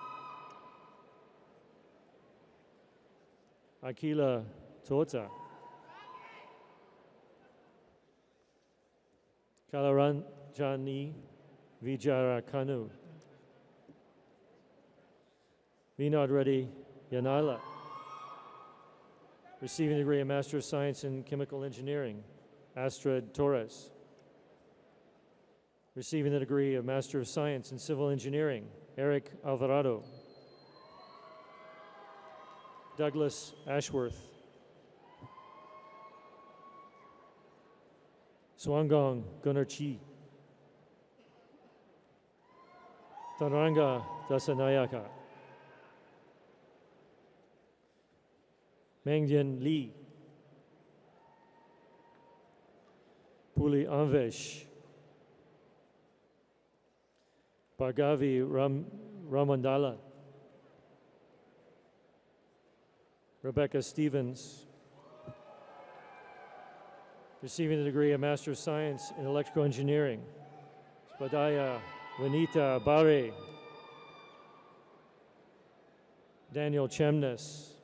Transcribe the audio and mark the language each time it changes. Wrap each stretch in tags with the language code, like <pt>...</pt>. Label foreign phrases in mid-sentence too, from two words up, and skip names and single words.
<en>Akila Tota. Kalaranjani Vijarakanu. Vinod Reddy Yanala. Receiving the degree of Master of Science in Chemical Engineering, Astrid Torres. Receiving the degree of Master of Science in Civil Engineering, Eric Alvarado. Douglas Ashworth. Swangong Gunarchi. Tanranga Dasanayaka. Mengdian Li. Puli Anvesh. Bhargavi Ramandala. Rebecca Stevens. receiving the degree of Master of Science in Electrical Engineering. Spadaya Vanita Bare. Daniel Chemness.</en>